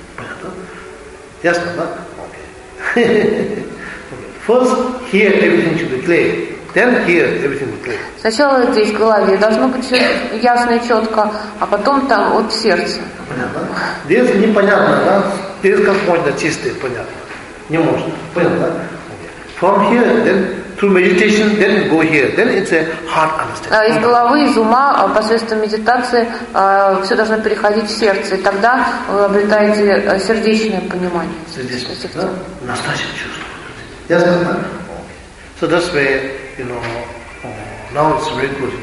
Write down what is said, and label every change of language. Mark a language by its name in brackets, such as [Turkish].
[Russian] Понятно? Ясно, да? Okay. [English] First, here everything should be clear. Then here everything will be clear. [Russian] Сначала здесь в голове должно быть ясно и четко, а потом там вот в сердце. Понятно? Здесь непонятно, да? Здесь как можно чистое, понятно. Не можно. Понятно, да? [English] From here, then through meditation, then go here. Then it's a heart understanding. [Russian] Из головы, из ума, посредством медитации, все должно переходить в сердце. И тогда вы обретаете сердечное понимание. Сердечное, да? Настоящее чувство. Ясно, да? [English] So that's where, you know, now it's very good.